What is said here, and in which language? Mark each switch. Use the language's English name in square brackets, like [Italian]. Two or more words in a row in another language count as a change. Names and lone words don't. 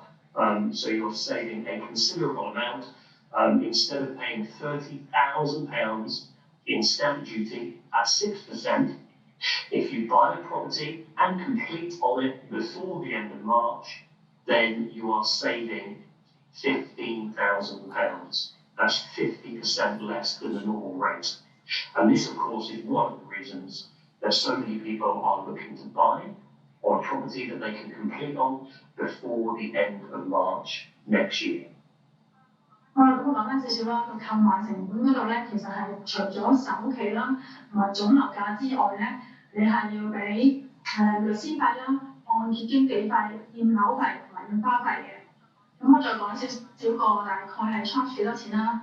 [English] So you're saving a considerable amount. Instead of paying £30,000 in stamp duty at 6%, if you buy a property and complete on it before the end of March, then you are saving £15,000. That's 50% less than the normal rate. And this, of course, is one of the reasons that so many people are looking to buy on a property that they can complete on before the end of March next year. [Cantonese] 咁我講翻少少啦，個購買成本嗰度咧，其實係除咗首期啦同埋總樓價之外咧，你係要俾律師費啦、按揭經紀費、驗樓費同埋印花費嘅。咁我再講少個大概係 charge 幾多錢啦。